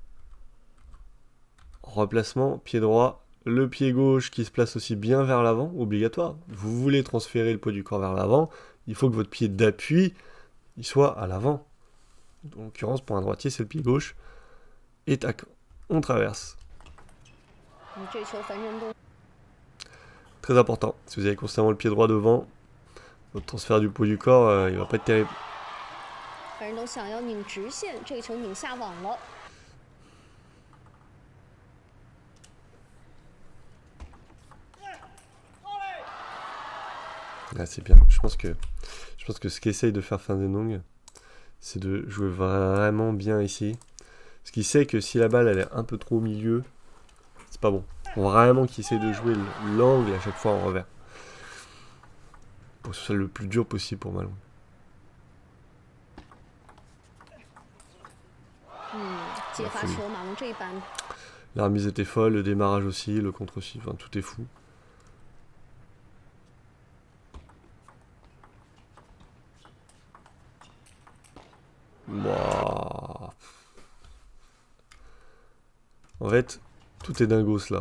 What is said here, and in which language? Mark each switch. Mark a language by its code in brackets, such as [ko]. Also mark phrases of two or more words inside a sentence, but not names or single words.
[fr] Replacement, pied droit. Le pied gauche qui se place aussi bien vers l'avant, obligatoire. Vous voulez transférer le poids du corps vers l'avant, il faut que votre pied d'appui il soit à l'avant. En l'occurrence, pour un droitier, c'est le pied gauche. Et tac, on traverse. [zh] 这球樊振东 [fr] Très important. Si vous avez constamment le pied droit devant, votre transfert du poids du corps, il va pas être terrible. [zh] 樊振东想要拧直线，这个球拧下网了。 [fr] Ah, c'est bien. Je pense que ce qu'essaye de faire Fan Zedong, c'est de jouer vraiment bien ici. Parce qu'il sait que si la balle elle est un peu trop au milieu, c'est pas bon. Faut vraiment qu'il essaye de jouer l'angle à chaque fois en revers. Pour que ce soit le plus dur possible pour Malong. [zh] 接发球，马龙这一板 [fr] La remise était folle, le démarrage aussi, le contre aussi, enfin tout est fou. Wow. En fait, tout est dingos là.